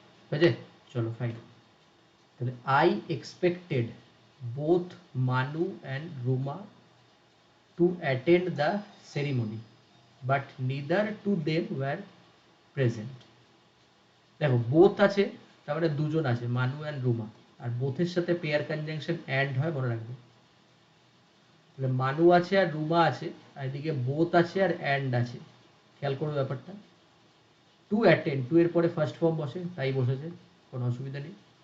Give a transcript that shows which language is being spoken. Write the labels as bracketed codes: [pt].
[bn] বুঝে? চলো [en] Fine. [bn] তাহলে [en] I expected both Manu and Ruma to attend the ceremony. but neither to them were present. [bn] দেখো বোথ আছে, তার মানে দুজন আছে, মানু অ্যান্ড রুমা, আর বোথের সাথে পেয়ার কনজাংশন অ্যান্ড হয়, মনে রাখবে। তাহলে মানু আছে আর রুমা আছে, আর এদিকে বোথ আছে আর অ্যান্ড আছে। খেয়াল করো ব্যাপারটা। টু অ্যাটেন্ড, টু এর পরে ফার্স্ট ফর্ম বসে, তাই বসেছে, কোনো অসুবিধা নেই।